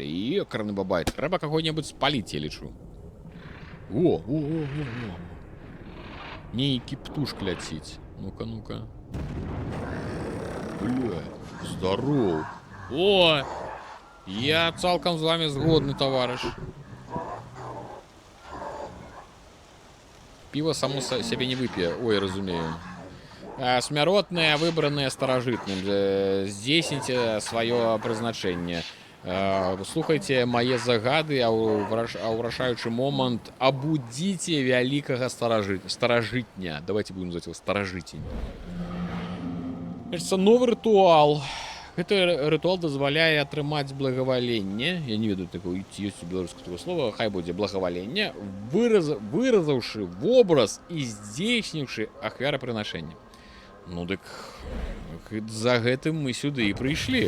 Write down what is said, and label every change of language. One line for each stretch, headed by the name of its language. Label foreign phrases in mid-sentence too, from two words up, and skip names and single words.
Belarusian: Ёкарны бабай, трэба каго-небудзь спаліць, я лічу. Нейкі птушк ляціць. Ну-ка, ну-ка. Бля, здаров. Я цалкам з вами згодны, таварыш.
Russian: Пиво само себе не выпье. Ой,
Belarusian: разумею. Смяротное, выбранное старожитным. Здзейсніце свое прызначэнне. Слухайте мае загады, а ўрашаючы момант абудзіце вялікага старажытня.
Russian: Давайте будем называть его старажытень. Кажется, новый ритуал.
Belarusian: Гэты рытуал дазваляе атрымаць благаваленне. Я не ведаю, такое ёсць у беларускага слова. Хай будзе благаваленне, выразаўшы вобраз і здзейсніўшы ахвярапрынашэнне. Ну дык за гэтым мы сюды і прыйшлі.